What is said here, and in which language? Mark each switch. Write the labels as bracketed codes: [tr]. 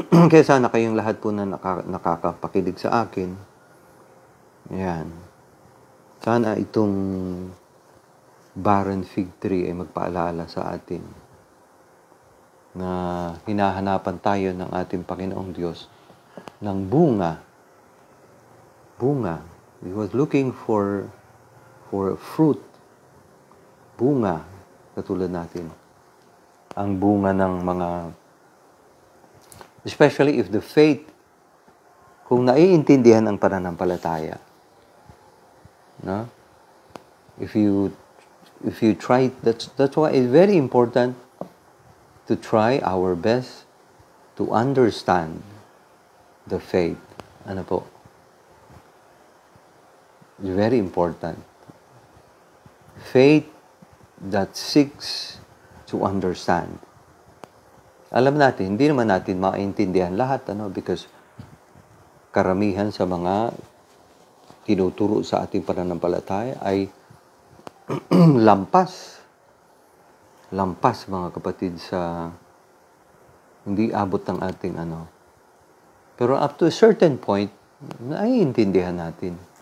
[tl] Kaya sana kayong lahat po na nakakapakinig sa akin, yan. Sana itong barren fig tree ay magpaalala sa atin na hinahanapan tayo ng ating Panginoong Diyos ng bunga. Bunga. [en] We was looking for fruit. [tl] Bunga. Katulad natin. Ang bunga ng mga, [en] especially if the faith, [tl] kung naiintindihan ang pananampalataya, no? [en] If you try, that's why it's very important to try our best to understand the faith. Ano po? It's very important. Faith that seeks to understand. [tl] Alam natin, hindi naman natin maintindihan lahat, because karamihan sa mga tinuturo sa ating pananampalataya ay lampas, mga kapatid, sa hindi abot ng ating Pero up to a certain point, naiintindihan natin.